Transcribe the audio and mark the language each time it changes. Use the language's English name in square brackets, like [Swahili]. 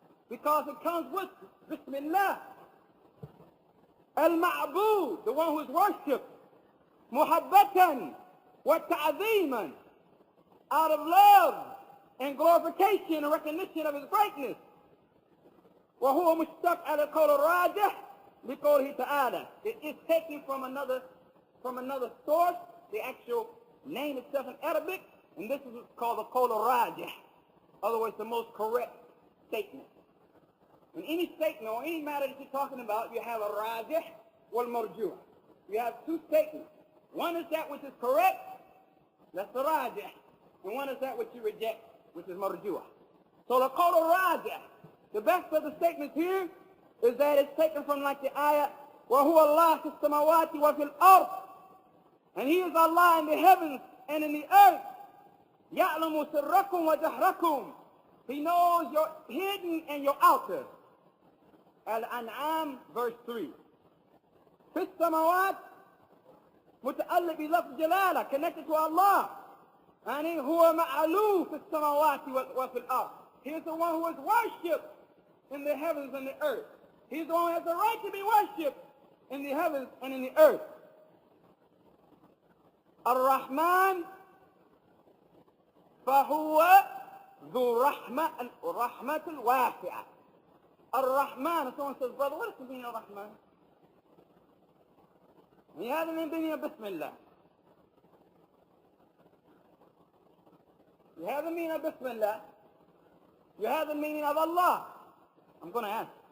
[English] Because it comes with Bismillah. Al-Ma'bud, the one who is worshipped. [Arabic] Muhabbatan wa ta'zeeman. [English] Out of love and glorification and recognition of his greatness. [Arabic] وهو مشتق على القول الراجح بقوله تعالى. [English] It is taken from another source, the actual name itself in Arabic, and this is called the qawl al-rajih. Otherwise, the most correct statement. In any statement or any matter that you're talking about, you have a rajih wal marjuh. You have two statements. One is that which is correct, that's the rajih, and one is that which you reject, which is marjuh. So the qawl al-rajih, the best of the statements here is that it's taken from like the ayah, [Arabic] وَهُوَ اللَّهُ فِي السَّمَاوَاتِ وَفِي الْأَرْضِ. [English] And he is Allah in the heavens and in the earth. [Arabic] يَعْلَمُ سِرَّكُمْ وَجَهْرَكُمْ. [English] He knows your hidden and your outer. Al-An'am verse 3. [Arabic] فِي السَّمَاوَاتِ متعلق بلفظ جلالة, [English] connected to Allah. [Arabic] And هو معلوم في السماوات وفي الأرض. [English] He is the one who is worshipped in the heavens and the earth. He's the one who has the right to be worshipped in the heavens and in the earth. [Arabic] Ar-Rahman فهو ذو رحمة الواسعة. [English] Ar-Rahman, and someone says, brother, what is the meaning of Rahman? He has the meaning of Bismillah. You have the meaning of Bismillah. You have the meaning of Allah. I'm going to ask.